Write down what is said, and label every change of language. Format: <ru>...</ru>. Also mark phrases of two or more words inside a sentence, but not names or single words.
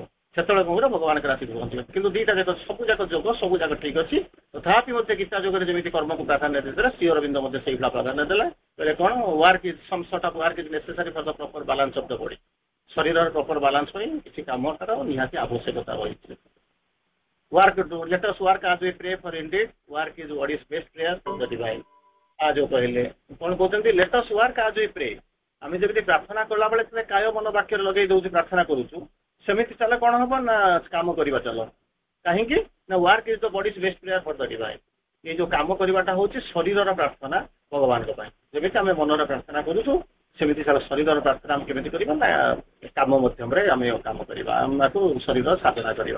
<or>ସେତେବେଳେ କ'ଣ କରିବ ଭଗବାନଙ୍କର ଆସିକି ପହଞ୍ଚିବ। କିନ୍ତୁ ଦିଟା ଯାକ ସବୁ ଯାକ ଯୋଗ ସବୁ ଯାକ ଠିକ ଅଛି, ତଥାପି ମଧ୍ୟ ଗୀତା ଯୋଗରେ ଯେମିତି କର୍ମକୁ ପ୍ରାଧାନ୍ୟ ଦେଇଦେଲା ଶ୍ରୀ ଅରବିନ୍ଦ ମଧ୍ୟ ସେଇଭଳିଆ ପ୍ରାଧାନ୍ୟ ଦେଲା। କହିଲେ କ'ଣ</or> <en>work is some sort of work is necessary for the proper balance of the body.</en> <or>ଶରୀରର</or> <en>proper balance</en> <or>ପାଇଁ କିଛି କାମର ନିହାତି ଆବଶ୍ୟକତା ରହିଛି।</or> <en>Work to let us work as we pray for indeed work is what is best prayer to the divine। आज</en> <or>କହିଲେ କ'ଣ କହୁଛନ୍ତି</or> <en>let us work as we pray।</en> <or>ଆମେ ଯେମିତି ପ୍ରାର୍ଥନା କଲା ବେଳେ କାୟ ମନ ବାକ୍ୟରେ ଲଗେଇ ଦଉଛୁ ପ୍ରାର୍ଥନା କରୁଛୁ, ସେମିତି ଚାଲ କ'ଣ ହବ ନା କାମ କରିବା ଚାଲ। କାହିଁକି ନା</or> <en>work is the body's best prayer for the divine.</en> <or>ଏଇ ଯୋଉ କାମ କରିବାଟା ହଉଛି ଶରୀରର ପ୍ରାର୍ଥନା ଭଗବାନଙ୍କ ପାଇଁ। ଯେମିତି ଆମେ ମନର ପ୍ରାର୍ଥନା କରୁଛୁ ସେମିତି ଶରୀରର ପ୍ରାର୍ଥନା ଆମେ କେମିତି କରିବା ନା କାମ ମାଧ୍ୟମରେ ଆମେ କାମ କରିବା, ଆମକୁ ଶରୀର ସାଧନା କରିବା।</or>